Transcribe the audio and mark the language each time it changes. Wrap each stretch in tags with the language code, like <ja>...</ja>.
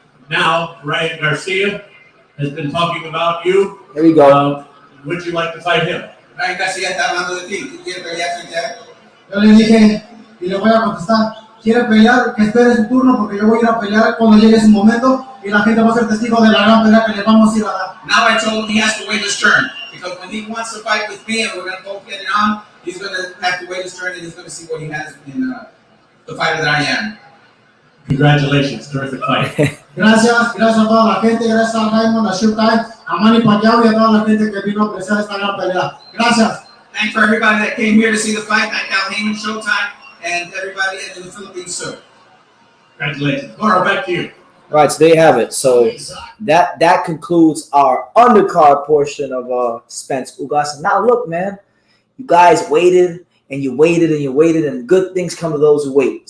<en>Now, Ryan Garcia has been talking about you. There we go. Would you like to fight him?</en> <es>Ryan Garcia está hablando de ti. ¿Tú quieres pelear frente a él? Yo le dije, y le voy a contestar, quiere pelear, que espere su turno, porque yo voy a ir a pelear cuando llegue su momento y la gente va a ser testigo de la gran pelea que le vamos a ir a dar.</es> <en>Now I told him he has to wait his turn because when he wants to fight with me and we're going to both get it on, he's going to have to wait his turn and he's going to see what he has in the fighter that I am. Congratulations, terrific fight.</en> <es>Gracias a toda la gente, gracias a Raymond, a Showtime, a Manny Pacquiao y a toda la gente que vino a apreciar esta gran pelea. Gracias.</es> <en>Thanks for everybody that came here to see the fight. Thank Al Heyman, Showtime, and everybody in the Philippines too. Congratulations. Laura, back to you. All right, so there you have it. So that concludes our undercard portion of Spence Ugas. And now look, man, you guys waited and you waited and you waited, and good things come to those who wait.</en>